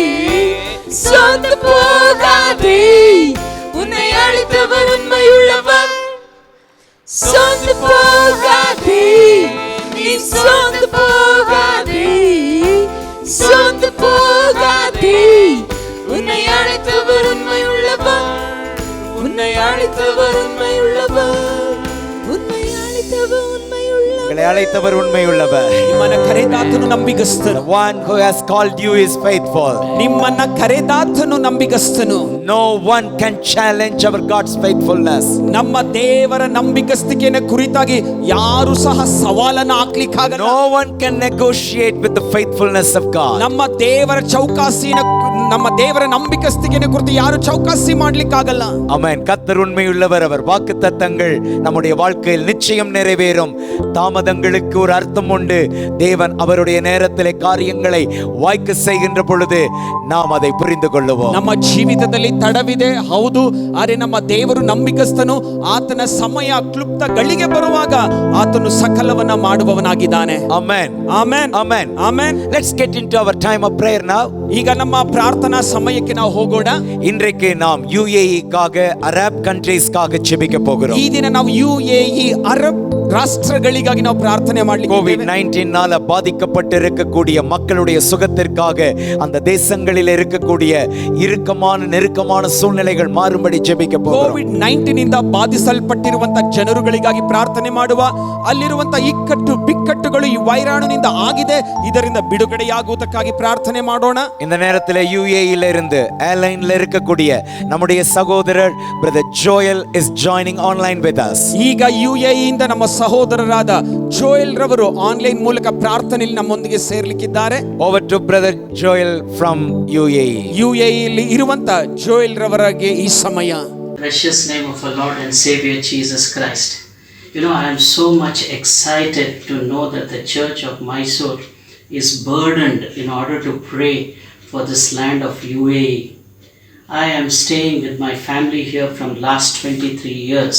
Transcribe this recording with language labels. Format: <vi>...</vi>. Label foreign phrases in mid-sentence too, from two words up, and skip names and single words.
<ta>சோர்ந்து போகாதே உன்னை அழைத்தவர் உண்மையுள்ளவர் சோர்ந்து போகாதே நீ சோர்ந்து போகாதே சோர்ந்து போகாதே உன்னை அழைத்தவர் உண்மையுள்ளவர் உன்னை அழைத்தவர் உண்மையுள்ளவர் உன்னை அழைத்தவர் உண்மையுள்ளவர் உங்களை அழைத்தவர் உண்மையுள்ளவர்.</ta> <kn>ನಿಮ್ಮನ್ನ ಕರೆದಾತನು ನಂಬಿಗಸ್ತನು.</kn> <en>The one who has called you is faithful.</en> <kn>ನಿಮ್ಮನ್ನ ಕರೆದಾತನು ನಂಬಿಗಸ್ತನು.</kn> <en>No one can challenge our God's faithfulness.</en> <kn>ನಮ್ಮ ದೇವರ ನಂಬಿಗಸ್ತಿಕೆಯ ಕುರಿತಾಗಿ ಯಾರು ಸಹ ಸವಾಲನ್ನು ಹಾಕ್ಲಿಕ್ಕಾಗಲ್ಲ.</kn> <en>No one can negotiate with the faithfulness of God.</en> <kn>ನಮ್ಮ ದೇವರ ಚೌಕಾಸಿನ ನಮ್ಮ ದೇವರ ನಂಬಿಕಸ್ತಿಕೆಯ ಕುರಿತು ಯಾರು ಚೌಕಾಸಿ ಮಾಡ್ಲಿಕ್ಕಾಗಲ್ಲ.</kn> <ta>ஆமென். கர்த்தர் உண்மையுள்ளவர். அவர் வாக்குத்தத்தங்கள் நம்முடைய வாழ்க்கையில் நிச்சயம் நிறைவேறும். தாமதங்களுக்கு ஒரு அர்த்தம் உண்டு. தேவன் அவருடைய நேரத்திலே காரியங்களை வாய்க்க செய்கின்ற பொழுது நாம் அதை புரிந்து கொள்ளுவோம்.</ta> <kn>ನಮ್ಮ ಜೀವಿತದಲ್ಲಿ ತಡವಿದೆ ಹೌದು, ಆದರೆ ನಮ್ಮ ದೇವರು ನಂಬಿಕಸ್ತನು. ಆತನ ಸಮಯ ಕ್ಲುಪ್ತ ಗಳಿಗೆ ಬರುವಾಗ ಆತನು ಸಕಲವನ್ನ ಮಾಡುವವನಾಗಿದ್ದಾನೆ.</kn> <en>Amen.</en> <kn>ಆಮೆನ್</kn> <en>Amen.</en> <kn>ಆಮೆನ್.</kn> <en>Let's get into our time of prayer now.</en> <kn>ಈಗ ನಮ್ಮ ಪ್ರಾರ್ಥನಾ ಸಮಯಕ್ಕೆ ನಾವು ಹೋಗೋಣ.</kn> <ta>இன்றைக்கு நாம் UAE-க்காக</ta> <en>Arab countriesக்காக</en> <ta>ஜெபிக்க போகிறோம்.</ta> <kn>ಈ ದಿನ ನಾವು UAE ಅರಬ್ ರಾಷ್ಟ್ರಗಳಿಗಾಗಿ ನಾವು ಪ್ರಾರ್ಥನೆ ಮಾಡಲಿಕ್ಕೆ</kn> <ta>COVID-19 பாதிக்கப்பட்டு இருக்கக்கூடிய மக்களுடைய சுகத்திற்காக அந்த தேசங்களில் இருக்கக்கூடிய இறுக்கமான நெருக்கமான சூழ்நிலைகள் மாறும்படி ஜெபிக்க போகிறோம்.</ta> <kn>COVID-19 ಇಂದ ಬಾಧಿಸಲ್ಪಟ್ಟಿರುವಂತ ಜನರುಗಳಿಗಾಗಿ ಪ್ರಾರ್ಥನೆ ಮಾಡುವ. ಅಲ್ಲಿರುವಂತ ಇಕ್ಕಟ್ಟು ಬಿಕ್ಕಟ್ಟುಗಳು ಈ ವೈರಾಣುನಿಂದ ಆಗಿದೆ, ಇದರಿಂದ ಬಿಡುಗಡೆಯಾಗುವುದಕ್ಕಾಗಿ ಪ್ರಾರ್ಥನೆ ಮಾಡೋಣ.</kn> <ta>இந்த நேரத்தில் UAE-ல இருந்து ஏர்லைன்ல இருக்கக்கூடிய நம்முடைய சகோதரர் பிரதர் ஜோயல்</ta> <en>is joining online with us.</en> <kn>ಈಗ UAE ಇಂದ ನಮ್ಮ ಸಹೋದರರಾದ ಜೋಯಲ್ ರವರು ಆನ್ಲೈನ್ ಮೂಲಕ ಪ್ರಾರ್ಥನೆಯಲ್ಲಿ ನಮ್ಮೊಂದಿಗೆ ಸೇರ್ಲಿಕ್ಕಿದ್ದಾರೆ.</kn> <en>Over to brother Joel from UAE.</en> <kn>UAE ಇರುವಂತ ಜೋಯಲ್ ರವರಿಗೆ ಈ ಸಮಯ.</kn> <en>Precious name of our Lord and Savior Jesus Christ. You know, I am so much excited to know that the Church of Mysore is burdened in order to pray for this land of UAE. I am staying with my family here from last 23 years.</en>